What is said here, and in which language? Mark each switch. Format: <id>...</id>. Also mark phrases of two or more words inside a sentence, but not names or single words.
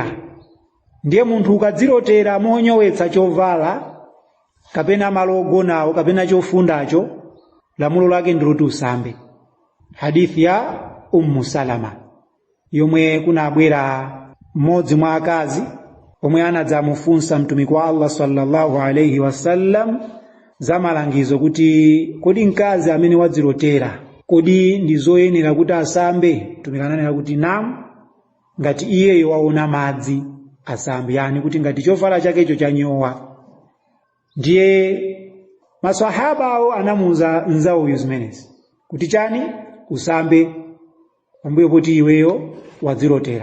<ny>Ndiye munthu ukadzirotera monyowetsa chovala kapena malo ogonawo kapena chofundacho, lamulo lake ndiloti usambe. Hadithi ya Salama yomwe kunabwera mmodzi mwa akazi omwe anadzamufunsa mtumiki wa Allah</ny> <ar>صلى الله عليه وسلم</ar> <ny>za malangizo kuti kodi mkazi amene wadzirotera kodi ndizoyenera kuti asambe? Mtumiki ananena kuti naam, ngati iyeyo waona madzi asambe, yani kuti ngati chovala chakecho chanyowa. Ndiye maswahaba awo anamuza nzawo zimenezi kuti chani usambe pambuyo kuti iweyo wadzirotera.</ny>